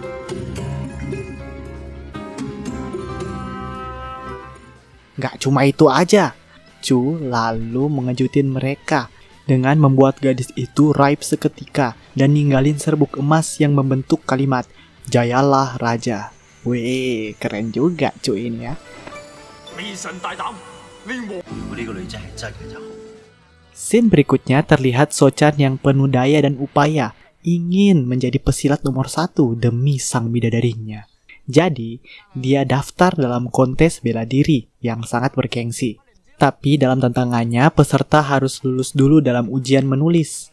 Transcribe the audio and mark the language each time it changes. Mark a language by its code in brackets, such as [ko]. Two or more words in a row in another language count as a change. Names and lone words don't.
[id] Gak cuma itu aja, Chu lalu mengejutin mereka dengan membuat gadis itu raib seketika dan ninggalin serbuk emas yang membentuk kalimat Jayalah Raja. Wih, keren juga Chu ini ya. [yue] 微臣大膽，連王。如果呢個女仔係真嘅就好。 [id] Scene berikutnya terlihat Sochan yang penuh daya dan upaya ingin menjadi pesilat nomor 1 demi sang bidadarinya. Jadi, dia daftar dalam kontes bela diri yang sangat bergengsi. Tapi dalam tantangannya, peserta harus lulus dulu dalam ujian menulis.